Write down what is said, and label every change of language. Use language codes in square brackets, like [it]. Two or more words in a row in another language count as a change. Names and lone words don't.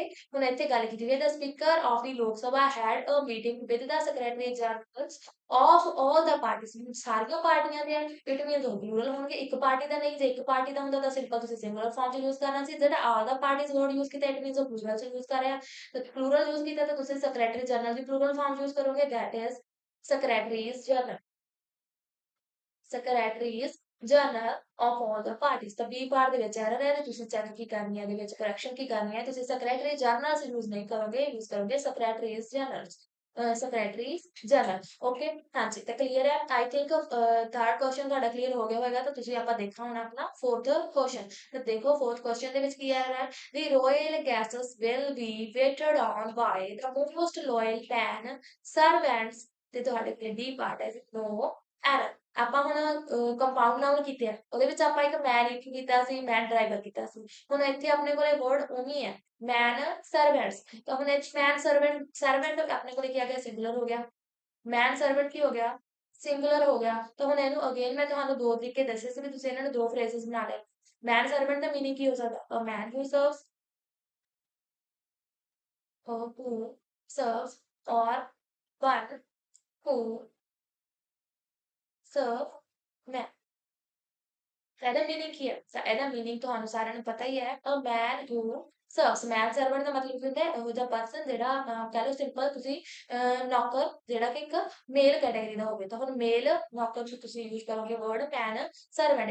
[pa] ਹੁਣ ਇੱਥੇ ਗੱਲ ਕੀਤੀ ਹੋਈ ਹੈ [en] the Speaker of the Lok Sabha had a meeting with the secretary generals of all the parties. [pa] ਸਾਰੀਆਂ ਪਾਰਟੀਆਂ ਦੇ [en] it means [pa] ਉਹ ਪਲੂਰਲ ਹੋਣਗੇ ਇੱਕ ਪਾਰਟੀ ਦਾ ਨਹੀਂ। ਜੇ ਇੱਕ ਪਾਰਟੀ ਦਾ ਹੁੰਦਾ ਤਾਂ ਸਿੰਪਲ ਤੁਸੀਂ [en] singular form [pa] ਚ ਯੂਜ਼ ਕਰਨਾ ਸੀ। ਜਿਹੜਾ [en] all the parties word use [pa] ਕੀਤਾ [en] it means [pa] ਉਹ ਪਲੂਰਲ ਚ ਯੂਜ਼ ਕਰ ਰਿਹਾ। ਤਾਂ ਪਲੂਰਲ ਯੂਜ਼ ਕੀਤਾ ਤਾਂ ਤੁਸੀਂ [en] secretary general [pa] ਦੀ [en] plural form use [pa] ਕਰੋਗੇ [en] that is secretaries general। secretaries general of all the parties। [pa] ਤਾਂ ਬੀ ਪਾਰਟ ਦੇ ਵਿੱਚ ਐਰਰ ਹੈ ਤੇ ਤੁਸੀਂ ਚੈੱਕ ਕੀ ਕਰਨੀ ਹੈ ਇਹਦੇ ਵਿੱਚ ਕਰੈਕਸ਼ਨ ਕੀ ਕਰਨੀ ਹੈ ਤੁਸੀਂ [en] secretary general use [pa] ਨਹੀਂ ਕਰੋਗੇ ਯੂਜ਼ ਕਰੋਗੇ [en] secretaries general। secretaries general ਓਕੇ। [pa] ਹਾਂਜੀ ਤਾਂ ਕਲੀਅਰ ਹੈ [en] I think third question [pa] ਤੁਹਾਡਾ ਕਲੀਅਰ ਹੋ ਗਿਆ ਹੋਵੇਗਾ। ਤਾਂ ਤੁਸੀਂ ਆਪਾਂ ਦੇਖਾਂ ਹੁਣ ਆਪਣਾ [en] fourth question. [pa] ਤਾਂ ਦੇਖੋ [en] fourth question [pa] ਦੇ ਵਿੱਚ ਕੀ ਐਰਰ ਹੈ [en] the royal guests will be waited on by the most loyal 10 servants। [pa] ਤੇ ਤੁਹਾਡੇ ਕੋਲ [en] D part [pa] ਹੈ [en] no error। [pa] ਆਪਾਂ ਹੁਣ [en] compound noun [pa] ਕੀਤੇ ਆ ਉਹਦੇ ਵਿੱਚ ਆਪਾਂ ਇੱਕ ਮੈਨ ਲਿਖ ਕੀਤਾ ਸੀ [en] man driver [pa] ਕੀਤਾ ਸੀ। ਹੁਣ ਇੱਥੇ ਆਪਣੇ ਕੋਲੇ ਵਰਡ ਉਵੇਂ ਹੈ [en] man servants. [pa] ਤਾਂ ਹੁਣ ਇੱਥੇ [en] man servant servant [pa] ਆਪਣੇ ਕੋਲੇ ਕੀ ਆ ਗਿਆ ਸਿੰਗੂਲਰ ਹੋ ਗਿਆ। [en] man servant [pa] ਕੀ ਹੋ ਗਿਆ ਸਿੰਗੂਲਰ ਹੋ ਗਿਆ। ਤਾਂ ਹੁਣ ਇਹਨੂੰ ਅਗੇਨ ਮੈਂ ਤੁਹਾਨੂੰ ਦੋ ਤਰੀਕੇ ਦੱਸੇ ਸੀ ਵੀ ਤੁਸੀਂ ਇਹਨਾਂ ਨੂੰ ਦੋ ਫਰੇਜ਼ਸ ਬਣਾ ਲੈ। [en] man servant [pa] ਦਾ ਮੀਨਿੰਗ ਕੀ ਹੋ ਸਕਦਾ [en] a man who serves who serve or one who serve men। [pa] ਇਹਦਾ ਮੀਨਿੰਗ ਕੀ ਹੈ? ਇਹਦਾ ਮੀਨਿੰਗ ਤੁਹਾਨੂੰ ਸਾਰਿਆਂ ਨੂੰ ਪਤਾ ਹੀ ਹੈ, [en] a man who serves. man servant [pa] ਦਾ ਮਤਲਬ ਕੀ ਹੁੰਦਾ ਹੈ? ਇਹੋ ਜਿਹਾ ਪਰਸਨ ਜਿਹੜਾ ਕਹਿ ਲਓ ਸਿੰਪਲ ਤੁਸੀਂ ਨੌਕਰ ਜਿਹੜਾ ਕਿ ਇੱਕ [en] male category [pa] ਦਾ ਹੋਵੇ। ਤਾਂ ਹੁਣ ਮੇਲ ਨੌਕਰ ਚ ਤੁਸੀਂ ਯੂਜ਼ ਕਰੋਗੇ [en] word man servant.